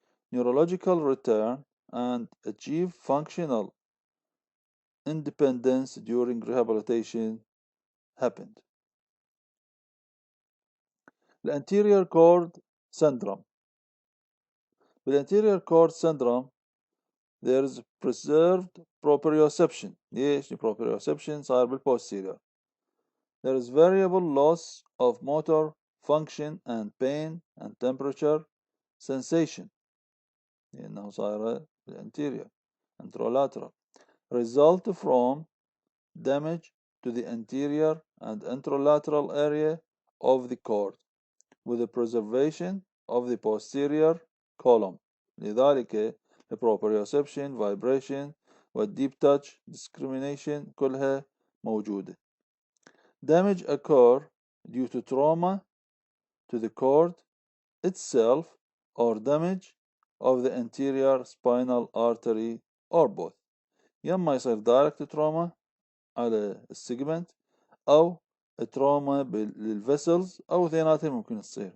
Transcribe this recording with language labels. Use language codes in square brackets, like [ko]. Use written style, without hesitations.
[en] Neurological return and achieve functional independence during rehabilitation happened. The anterior cord syndrome. With anterior cord syndrome, there is preserved proprioception. [ar] ليش proprioception صار بالposterior. [en] There is variable loss of motor function and pain and temperature sensation [ar] لأنه صار [en] anterior anterolateral. Result from damage to the anterior and anterolateral area of the cord with the preservation of the posterior column. [ar] لذلك البروبريوسبشن vibration وال [en] deep touch discrimination [ar] كلها موجودة. [en] Damage occur due to trauma to the cord itself or damage of the anterior spinal artery or both. [ar] يما يصير direct trauma على السيجمنت أو trauma للvessels أو اثنيناتهم ممكن تصير.